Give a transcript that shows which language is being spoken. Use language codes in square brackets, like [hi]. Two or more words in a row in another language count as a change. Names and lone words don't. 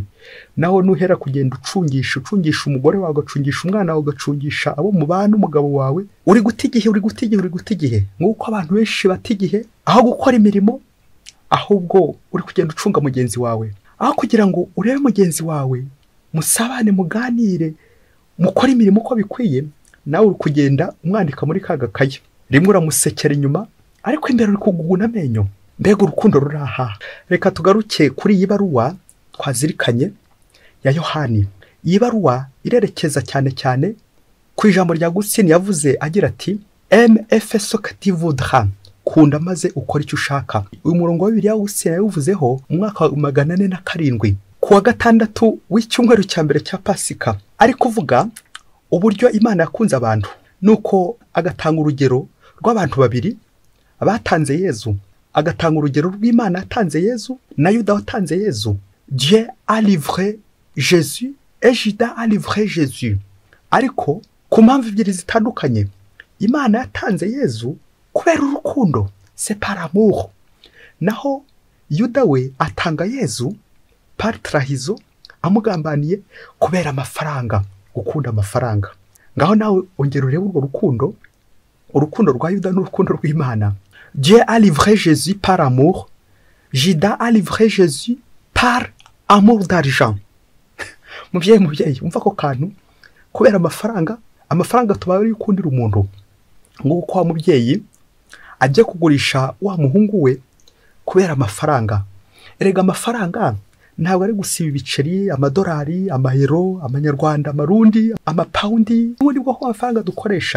[rw] Naho nuhera kugenda ucungisha umugore wawe, ugacungisha umwana wawe, ugacungisha abo mubana, umugabo wawe, uri guta igihe nk'uko abantu benshi bata igihe aho gukora imirimo, ahubwo uri kugenda ucunga mugenzi wawe, aho kugira ngo urebe mugenzi wawe musabane, muganire, mukore imirimo uko bikwiye, nawe uri kugenda umwandika muri ka gakaye, rimwe uramusekera inyuma ariko imbere uri kuguguna amenyo. Mbega urukundo ruraha. Reka tugaruke kuri iyi baruwa twazirikanye ya Yohani. Iyi baruwa irerekeza cyane cyane ku ijambo rya Agustin yavuze agira ati [fr] fais ce que tu voudras, [rw] kunda maze ukora icyo ushaka. Uyu murongo wa Bibiliya Agustin yavuzeho mu mwaka wa 407 ku wa gatandatu w'icyumweru cya mbere cya Pasika, ari kuvuga uburyo Imana yakunze abantu, nuko agatanga urugero rw'abantu babiri batanze Yezu, agatanga urugero rw'Imana yatanze Yezu na Yuda watanze Yezu. [fr] Dieu a livré Jésus et Judas a livré Jésus. [rw] Ariko ku mpamvu ebyiri zitandukanye, Imana yatanze Yezu kubera urukundo, [fr] c'est par amour, [rw] naho Yuda we atanga Yezu [fr] par trahison, [rw] amugambaniye kubera amafaranga, gukunda amafaranga. Ngaho nawe ongera urebe urwo rukundo, urukundo rwa Yuda n'urukundo rw'Imana. [fr] Dieu a livré Jésus par amour, Judas a livré Jésus par amour d'argent. [rw] Mubyeyi umva ko kantu, kubera amafaranga tubaye ukundira umuntu, nk'uko wa mubyeyi ajya kugurisha wa muhungu we kubera amafaranga. Erega amafaranga ntabwo ari gusiba ibiceri, amadolari, amahero, amanyarwanda, amarundi, amapaundi, n'ubundi bwoko amafaranga dukoresha.